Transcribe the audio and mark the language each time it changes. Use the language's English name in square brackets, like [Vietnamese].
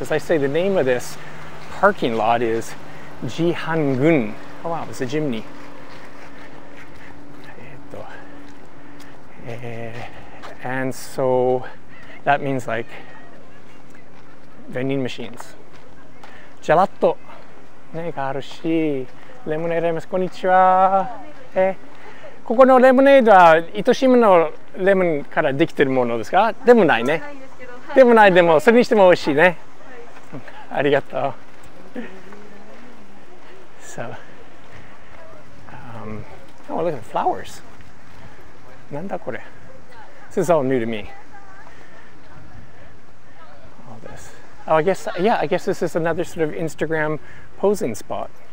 [English] As I say, the name of this parking lot is Jihangun. Oh wow, it's a chimney. And so that means like vending machines. [Japanese] Gelato ねがあるし、レモネードあります。こんにちは。ここのレモネードは糸島のレモンからできてるものですか？でもないね。でもない、でもそれにしても美味しいね。ありがとう。 [English] So, oh, look at the flowers. [Japanese] なんだこれ? [English] This is all new to me. All this. Oh, I guess, yeah, I guess this is another sort of Instagram posing spot.